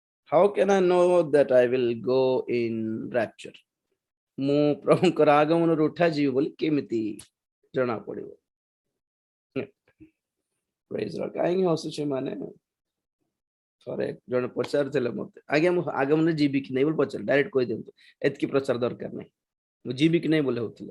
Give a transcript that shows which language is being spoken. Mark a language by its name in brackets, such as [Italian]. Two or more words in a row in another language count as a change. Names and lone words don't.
[English] How can I know that I will go in rapture? [Odia] ମୁଁ ପ୍ରଭୁଙ୍କର ଆଗମନରୁ ଉଠାଯିବି ବୋଲି କେମିତି ଜଣା ପଡିବ? [English] Praise Lord. [Odia] କାହିଁକି ହସୁଛି ମାନେ ଥରେ ଜଣେ ପଚାରୁଥିଲେ ମତେ, ଆଜ୍ଞା ମୁଁ ଆଗମନରେ ଯିବି କି ନାହିଁ ବୋଲି ପଚାରିଲେ, ଡାଇରେକ୍ଟ କହିଦିଅନ୍ତୁ ଏତିକି ପ୍ରଚାର ଦରକାର ନାହିଁ, ମୁଁ ଯିବି କି ନାହିଁ ବୋଲି ହଉଥିଲେ।